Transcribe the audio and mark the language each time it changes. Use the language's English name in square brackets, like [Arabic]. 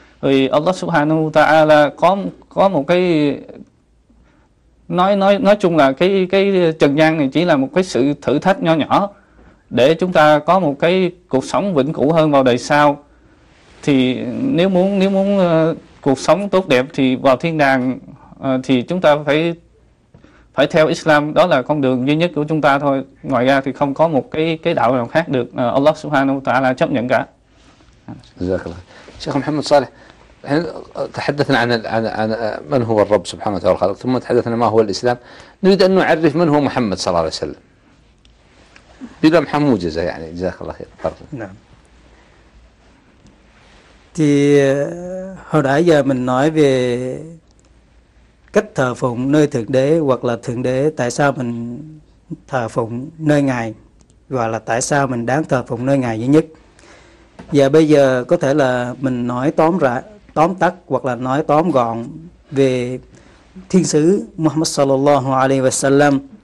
[Vietnamese] Vì Allah Subhanahu wa Ta'ala có một cái nói chung là cái trần gian này chỉ là một cái sự thử thách nhỏ nhỏ để chúng ta có một cái cuộc sống vĩnh cửu hơn vào đời sau. Thì nếu muốn cuộc sống tốt đẹp thì vào thiên đàng thì chúng ta phải theo Islam, đó là con đường duy nhất của chúng ta thôi. Ngoài ra thì không có một cái đạo nào khác được Allah Subhanahu wa Ta'ala chấp nhận cả. [Arabic] Jazakallah. Sheikh Muhammad Saleh, احنا تحدثنا عن من هو الرب سبحانه وتعالى الخالق، ثم تحدثنا ما هو الإسلام. نريد أن نعرف من هو محمد صلى الله عليه وسلم بلمحة موجزة، يعني جزاك الله خير. نعم. [Vietnamese] Thì hồi nãy giờ mình nói về cách thờ phụng nơi Thượng Đế hoặc là Thượng Đế tại sao mình thờ phụng nơi Ngài và là tại sao mình đáng thờ phụng nơi Ngài duy nhất. Và bây giờ có thể là mình nói tóm tắt hoặc là nói tóm gọn về Thiên sứ Muhammad sallallahu alaihi wasallam.